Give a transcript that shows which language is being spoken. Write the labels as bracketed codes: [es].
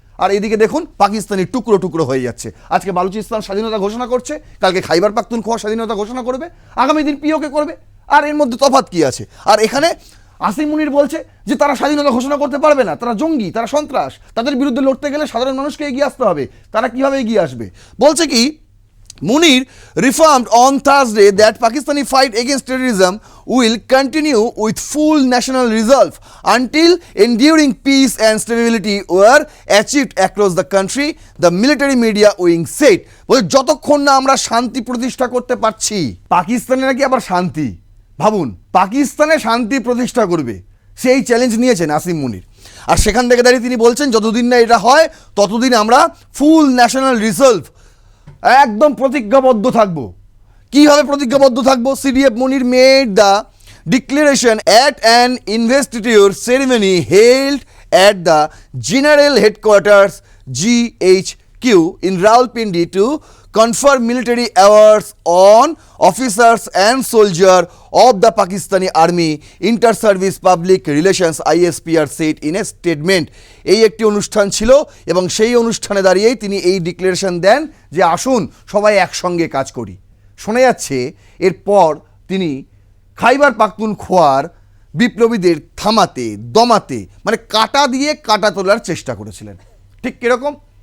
[bn] আর এদিকে দেখুন পাকিস্তানি টুকরো টুকরো হয়ে যাচ্ছে। আজকে বালুচিস্তান স্বাধীনতা ঘোষণা করছে, কালকে খাইবার পাখতুনখোয়া স্বাধীনতা ঘোষণা করবে, আগামী দিন পিওকে করবে। আর এর মধ্যে তফাৎ কি আছে? আর এখানে আসিম মুনির বলছে যে তারা স্বাধীনতা ঘোষণা করতে পারবে না, তারা জঙ্গি, তারা সন্ত্রাস, তাদের বিরুদ্ধে লড়তে গেলে সাধারণ মানুষকে এগিয়ে আসতে হবে। তারা কিভাবে এগিয়ে আসবে? বলছে কি [en] Munir reaffirmed on Thursday that Pakistani fight against terrorism will continue with full national resolve until enduring peace and stability were achieved across the country, the military media wing said. [bn] বলে যতক্ষণ না আমরা শান্তি প্রতিষ্ঠা করতে পারছি, পাকিস্তানে নাকি আবার শান্তি, ভাবুন পাকিস্তানে শান্তি প্রতিষ্ঠা করবে, সেই চ্যালেঞ্জ নিয়েছেন আসিম মুনির। আর সেখান থেকে দাঁড়িয়ে তিনি বলছেন যতদিন না এটা হয় ততদিন আমরা [en] full national resolve, [bn] একদম প্রতিজ্ঞাবদ্ধ থাকবো। কিভাবে প্রতিজ্ঞাবদ্ধ থাকবো? [en] CDF Munir made the declaration at an investiture ceremony held at the general headquarters GHQ in Rawalpindi to confer military awards on officers and soldiers of the Pakistani Army Inter-Service Public Relations ISPR said in a statement. [bn] এই একটি অনুষ্ঠান ছিল এবং সেই অনুষ্ঠানে দাঁড়িয়েই তিনি এই ডিক্লারেশন দেন যে আসুন সবাই একসঙ্গে কাজ করি। শোনা যাচ্ছে এরপর তিনি খাইবার পাখতুনখোয়ার বিপ্লবীদের থামাতে দমাতে মানে কাটা দিয়ে কাটা তোলার চেষ্টা করেছিলেন। ঠিক কীরকম?